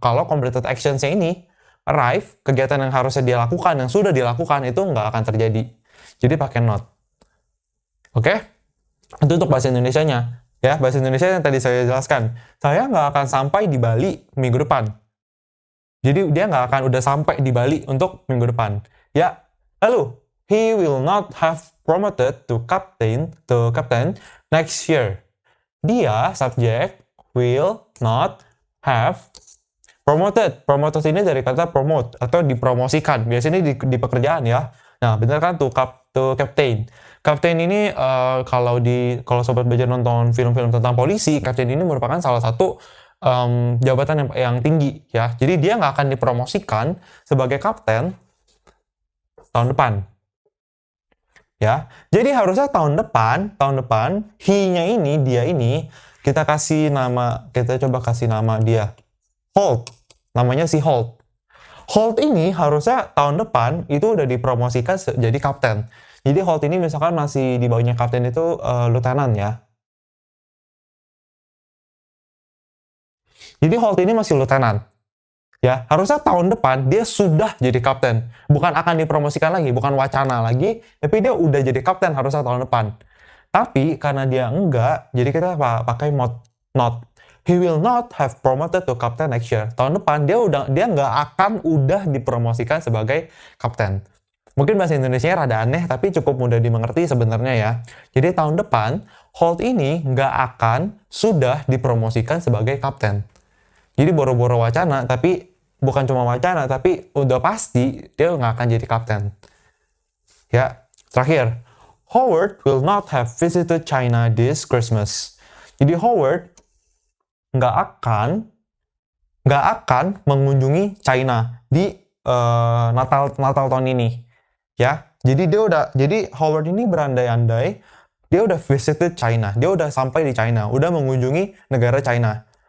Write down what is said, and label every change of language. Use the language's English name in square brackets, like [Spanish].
[Indonesian] Kalau completed actions-nya ini, arrive, kegiatan yang harusnya dia lakukan, yang sudah dilakukan, itu nggak akan terjadi. Jadi pakai not. Oke? Itu untuk bahasa Indonesianya. Ya, bahasa Indonesia yang tadi saya jelaskan. Saya nggak akan sampai di Bali minggu depan. Jadi dia nggak akan udah sampai di Bali untuk minggu depan. Ya, lalu [English] he will not have promoted to captain next year. [Indonesian] Dia subjek [English] will not have promoted. [Indonesian] Promoted ini dari kata promote atau dipromosikan. Biasanya di pekerjaan ya. Nah, benar kan [English] to captain. [Indonesian] Captain ini kalau sobat belajar nonton film-film tentang polisi, captain ini merupakan salah satu jabatan yang tinggi ya. Jadi dia nggak akan dipromosikan sebagai kapten tahun depan. Ya. Jadi harusnya tahun depan dia ini kita coba kasih nama dia Holt. Namanya si Holt. Holt ini harusnya tahun depan itu udah dipromosikan jadi kapten. Jadi Holt ini misalkan masih di bawahnya kapten itu lieutenant ya. Jadi Holt ini masih lieutenant. Ya, harusnya tahun depan dia sudah jadi kapten. Bukan akan dipromosikan lagi, bukan wacana lagi, tapi dia udah jadi kapten harusnya tahun depan. Tapi karena dia enggak, jadi kita pakai not. [English] He will not have promoted to captain next year. [Indonesian] Tahun depan dia nggak akan udah dipromosikan sebagai kapten. Mungkin bahasa Indonesia rada aneh, tapi cukup mudah dimengerti sebenarnya ya. Jadi tahun depan, Holt ini nggak akan sudah dipromosikan sebagai kapten. Jadi boro-boro wacana, tapi bukan cuma wacana, tapi udah pasti dia nggak akan jadi kapten. Ya, terakhir. [English] Howard will not have visited China this Christmas. [Indonesian] Jadi Howard nggak akan mengunjungi China di Natal tahun ini. Ya, jadi Howard ini berandai-andai dia udah visited China, dia udah sampai di China, udah mengunjungi negara China.